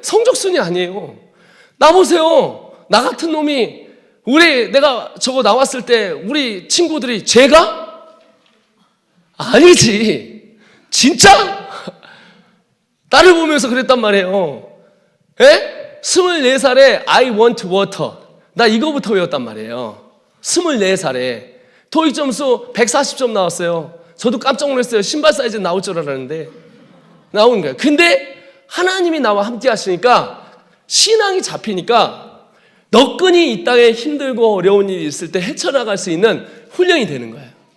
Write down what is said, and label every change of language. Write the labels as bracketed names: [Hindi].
[Korean] 성적 순위 아니에요. 나 보세요. 나 같은 놈이 내가 저거 나왔을 때 우리 친구들이 제가? 아니지. 진짜? 나를 보면서 그랬단 말이에요. 에? 24살에 [English] I want water. [Korean] 나 이거부터 외웠단 말이에요. 24살에. 토익 점수 140점 나왔어요. 저도 깜짝 놀랐어요. 신발 사이즈 나올 줄 알았는데 나오는 거예요. 근데 하나님이 나와 함께 하시니까 신앙이 잡히니까 너끈히 이 땅에 힘들고 어려운 일이 있을 때 헤쳐나갈 수 있는 훈련이 되는 거예요.